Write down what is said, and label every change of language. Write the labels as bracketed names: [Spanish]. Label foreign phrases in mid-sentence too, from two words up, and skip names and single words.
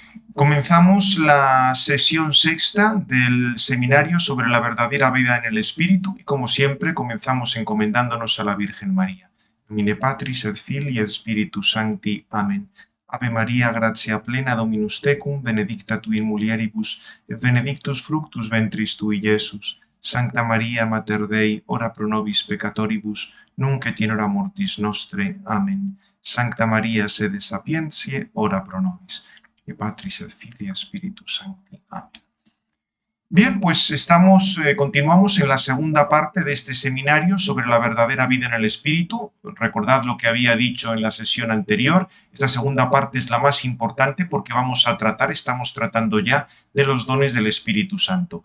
[Spanish] Comenzamos la sesión sexta del seminario sobre la verdadera vida en el Espíritu y como siempre comenzamos encomendándonos a la Virgen María. [Latin] Domine Patris et Filii et Spiritus Sancti. Amén. Ave María, gratia plena, Dominus tecum, benedicta tu in mulieribus, et benedictus fructus ventris tui, Iesus. Sancta Maria, Mater Dei, ora pro nobis peccatoribus, nunc et in hora mortis nostre. Amén. Sancta Maria, sede sapientiae, ora pro nobis. Patris et Filii et Spiritus Sancti. Amén. [Spanish] Bien, pues continuamos en la segunda parte de este seminario sobre la verdadera vida en el Espíritu. Recordad lo que había dicho en la sesión anterior. Esta segunda parte es la más importante porque estamos tratando ya de los dones del Espíritu Santo.